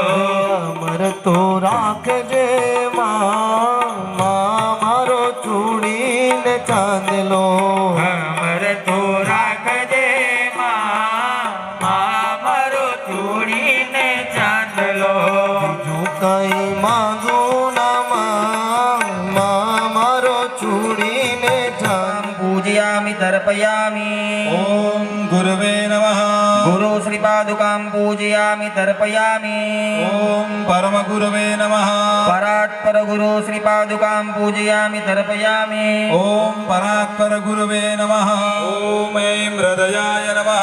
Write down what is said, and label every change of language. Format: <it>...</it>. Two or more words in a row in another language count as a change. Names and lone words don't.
<gu>અમર તો રાખજે માં મારો છોડીને ચાંદલો અમર તો રાખજે મારો છોડીને ચાંદલો બીજું કઈ માંગુ ના મારો છોડીને ચાંદ</gu> <sa>पूजयामि तर्पयामि ॐ गुरवे नमः गुरु श्रीपादुकां पूजयामि तर्पयामि ॐ परमगुरवे नमः परात्पर गुरु श्रीपादुकां पूजयामि तर्पयामि ॐ परात्पर गुरवे नमः ॐ ऐं हृदयाय नमः</sa>